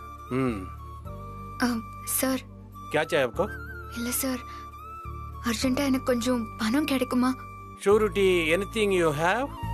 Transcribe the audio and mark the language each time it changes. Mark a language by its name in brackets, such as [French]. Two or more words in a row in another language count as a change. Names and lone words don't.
[Hindi] सर क्या चाहिए आपको? [Tamil] இல்ல சார், அர்ஜென்ட்டா எனக்கு கொஞ்சம் பணம் கிடைக்குமா? [English] Surety anything you have?